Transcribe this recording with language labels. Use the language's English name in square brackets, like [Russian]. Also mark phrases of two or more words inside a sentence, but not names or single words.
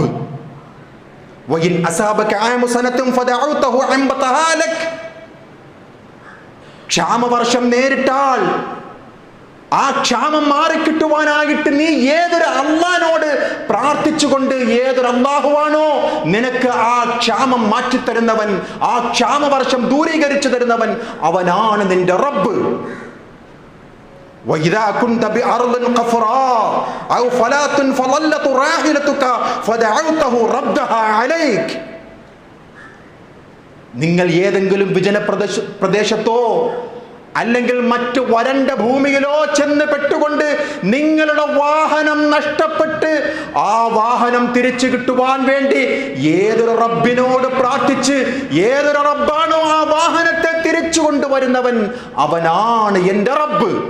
[Arabic] وإن أصابك عام سنة فدعوته أنبتها لك, [Malayalam] ക്ഷാമവർഷം നേരിട്ടാൽ ആ ക്ഷാമം മാറിക്കിട്ടുവാനായിട്ട് നീ ഏതൊരു അള്ളാഹിനോട് പ്രാർത്ഥിച്ചുകൊണ്ട്, ഏതൊരു അള്ളാഹുവാണോ നിനക്ക് ആ ക്ഷാമം മാറ്റിത്തരുന്നവൻ, ആ ക്ഷാമവർഷം ദൂരീകരിച്ചു തരുന്നവൻ, അവനാണ് നിന്റെ റബ്ബ്. [Arabic] وَإِذَا كُنْتَ بِأَرْضٍ قَفْرَاءٍ أَوْ فَلَاتٍ فَظَلَّتْ رَاحِلَتُكَ فَدَعَوْتَهُ رَدَّهَا عَلَيْكَ, [Malayalam] നിങ്ങൾ ഏതെങ്കിലും വിജന പ്രദേശത്തോ അല്ലെങ്കിൽ മറ്റു വരണ്ട ഭൂമിയിലോ ചെന്ന് പെട്ടുകൊണ്ട് നിങ്ങളുടെ വാഹനം നഷ്ടപ്പെട്ട് ആ വാഹനം തിരിച്ചു കിട്ടുവാൻ വേണ്ടി ഏതൊരു റബ്ബിനോട് പ്രാർത്ഥിച്ച്, ഏതൊരു റബ്ബാണോ ആ വാഹനത്തെ തിരിച്ചു കൊണ്ടുവരുന്നവൻ, അവനാണ് എൻ്റെ റബ്ബ്.